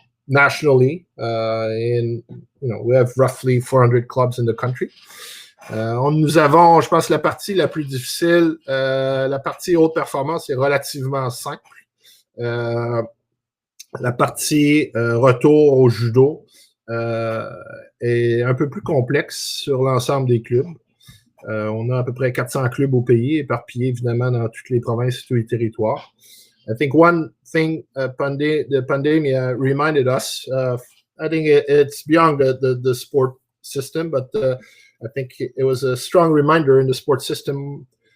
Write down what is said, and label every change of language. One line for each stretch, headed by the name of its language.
English: Nationally, we have roughly 400 clubs in the country.
French: Nous avons, je pense, la partie la plus difficile, la partie haute performance est relativement simple. La partie retour au judo est un peu plus complexe sur l'ensemble des clubs. On a à peu près 400 clubs au pays, éparpillés évidemment dans toutes les provinces et tous les territoires.
English: I think one thing the pandemic reminded us of, I think it's beyond the sport system, but I think it was a strong reminder in the sport system